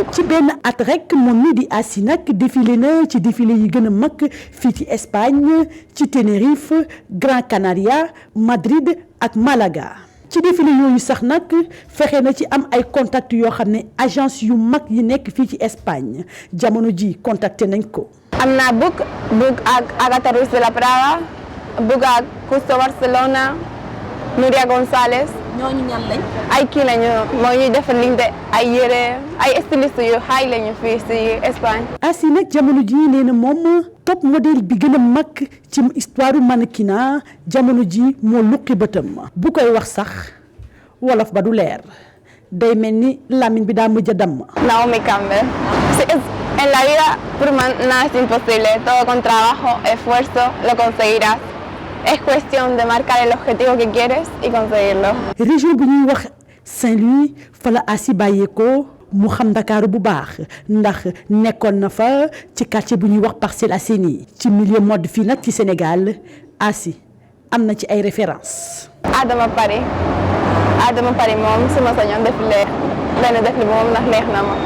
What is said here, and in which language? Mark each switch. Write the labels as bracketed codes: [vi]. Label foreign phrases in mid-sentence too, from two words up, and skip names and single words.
[wo] ci benn at rek moom mii di Assi nag défilé na ci défilé yi gën a mag fii ci Espagne ci Tenerife Gran Canaria Madrid ak Malaga. ci défilé yooyu sax nag fexe na ci am ay contact yoo xam ne agence yu mag yi nekk fii ci Espagne jamono ji contacté nañ ko. am naa book ak Agatha Ruiz de la Prada book ak Custo Barcelona Nuria González. ñooñu ñan lañ. ay kii lañu moo ñuy defar liñ de ay yére ay styliste yu xaay lañu fii si Espagne. Assi nag jamono ji nee na moom [fr] top modèle [wo] bi gën a mag ci [fr] histoire mannequinat [wo] jamono ji moo luqi bëtam bu koy wax sax wolof ba du leer day mel ni làmmiñ bi daa mujj a damm. Naomi Campbell. [es] En la vida pour man nada es imposible, todo con trabajo, esfuerzo lo conseguirás. Es cuestión de marcar el objetivo que quieres y conseguirlo. [wo] région bu ñuy wax Saint-Louis fa la Assi bàyyeekoo mu xam Ndakaaru bu baax ndax nekkoon na fa ci quartier bu ñuy wax Parcelles Assainies ci [fr] milieu mode [wo] fii nag ci Sénégal Assi am na ci ay références. Adama Paris moom su ma sañoon défilé benn défilé moom ndax neex na ma.